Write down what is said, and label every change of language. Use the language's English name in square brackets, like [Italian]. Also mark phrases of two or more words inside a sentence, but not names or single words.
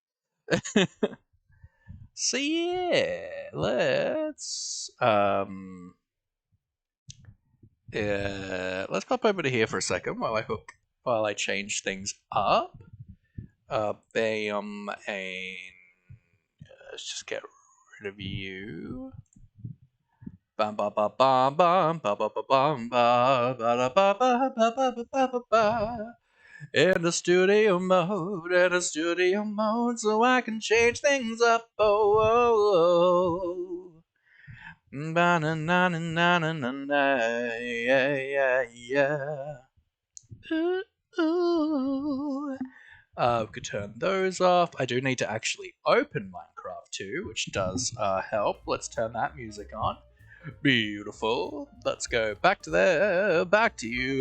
[English] So yeah, let's pop over to here for a second while I change things up. Bam, and let's just get rid of you. Bam ba ba bam bam ba ba ba bam ba ba ba ba ba ba ba ba ba. In the studio mode, so I can change things up. Oh, ba na na na na na na, yeah, yeah. Ooh. We could turn those off. I do need to actually open Minecraft too, which does help. Let's turn that music on. Beautiful. Let's go back to there. Back to you.